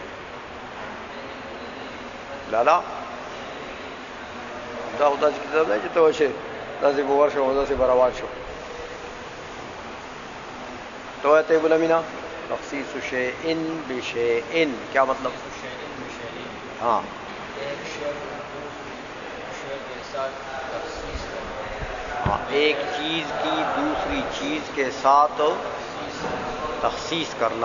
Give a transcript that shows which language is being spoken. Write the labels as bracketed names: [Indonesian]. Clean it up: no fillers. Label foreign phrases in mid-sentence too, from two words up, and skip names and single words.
[Pashto] لالا دا خدا چې کتاب دی چې ته وشي داسې به ورشه او داسې به روان شو. [Urdu] تو ہے طیب الامینا [Arabic] تخصیص شیء بشیء [Urdu] کیا مطلب؟ ہاں ہاں ایک چیز کی دوسری چیز کے ساتھ تخصیص کرنا.